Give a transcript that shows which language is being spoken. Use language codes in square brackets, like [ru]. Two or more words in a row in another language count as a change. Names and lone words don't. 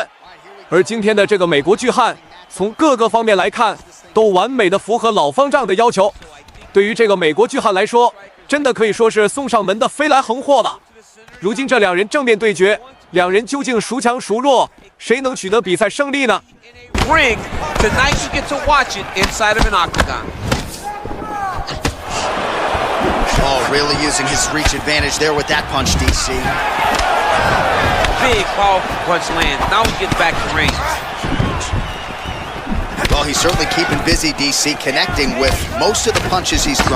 [zh] 而今天的這個美國巨漢，從各個方面來看，都完美的符合老方丈的要求。對於這個美國巨漢來說，真的可以說是送上門的飛來橫禍了。如今這兩人正面對決，兩人究竟孰強孰弱，誰能取得比賽勝利呢？ [en] Ring, tonight you get to watch it inside of an octagon. Oh, really using his reach advantage there with that punch, DC. Big, powerful punch lands. Now he gets back to range. Well, he's certainly keeping busy, DC, connecting with most of the punches he's thrown.